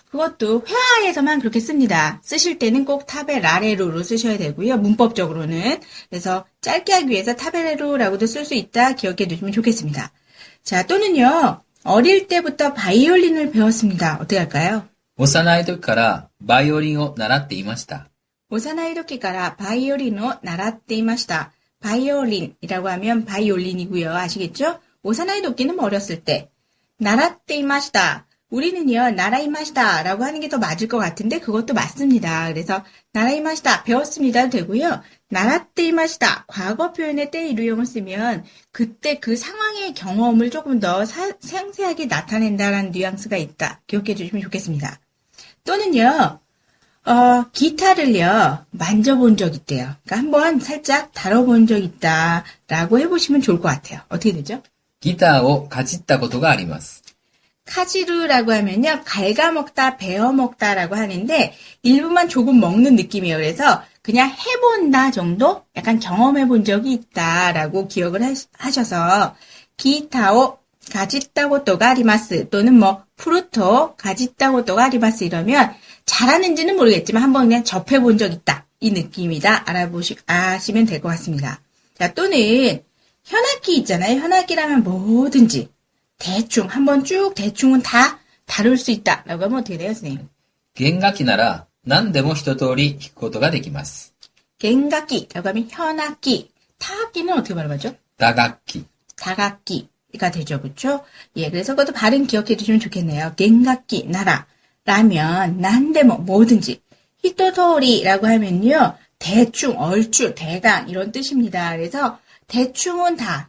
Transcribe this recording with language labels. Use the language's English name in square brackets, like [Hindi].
[Korean] 그것도 회화에서만 그렇게 씁니다. 쓰실 때는 꼭 탑에 라레 루로 쓰셔야 되고요. 문법적으로는. 그래서 짧게 하기 위해서 탑에 레 루라고도 쓸 수 있다 기억해 두시면 좋겠습니다. 자, 또는요. 어릴 때부터 바이올린을 배웠습니다. 어떻게 할까요? [Japanese] 幼い時からバイオリンを習っていました. 幼い時からバイオリンを習っていました. [Korean] 바이올린이라고 하면 바이올린이고요. 아시겠죠? 오사나이 도끼는 뭐 어렸을 때. 나라떼 이마시다. 우리는요, 나라이마시다 라고 하는 게 더 맞을 것 같은데 그것도 맞습니다. 그래서 나라이마시다 배웠습니다 되고요. 나라떼 이마시다 과거 표현의 때 이루형을 쓰면 그때 그 상황의 경험을 조금 더 상세하게 나타낸다라는 뉘앙스가 있다. 기억해 주시면 좋겠습니다. 또는요. 기타를요, 만져본 적 있대요. 그러니까 한번 살짝 다뤄본 적 있다라고 해보시면 좋을 것 같아요. 어떻게 되죠? [Japanese] ギターをかじったことがあります。 [Korean] 카지루라고 하면요, 갉아먹다, 베어먹다라고 하는데, 일부만 조금 먹는 느낌이에요. 그래서 그냥 해본다 정도? 약간 경험해본 적이 있다라고 기억을 하셔서, 기타오 가짓다고또가 아리마스 또는 뭐 프루토 가짓다고또가 아리마스 이러면 잘하는지는 모르겠지만 한번 그냥 접해본 적 있다. 이 느낌이다. 아시면 될 것 같습니다. 자, 또는 현악기 있잖아요. 현악기라면 뭐든지 대충 한번 쭉 대충은 다 다룰 수 있다. 라고 하면 어떻게 돼요, 선생님? [Japanese] 弦楽器なら何でも一通り弾くことができます。 [Korean] 겐각기라고 하면 현악기. 타악기는 어떻게 발음하죠? [Japanese] 打楽器。 [Korean] 다각기가 되죠. 그렇죠? 예, 그래서 그것도 발음 기억해 두시면 좋겠네요. 겐각기 나라 라면 난데뭐 뭐든지 히토토리라고 하면요. 대충, 얼추, 대강 이런 뜻입니다. 그래서 대충은 다.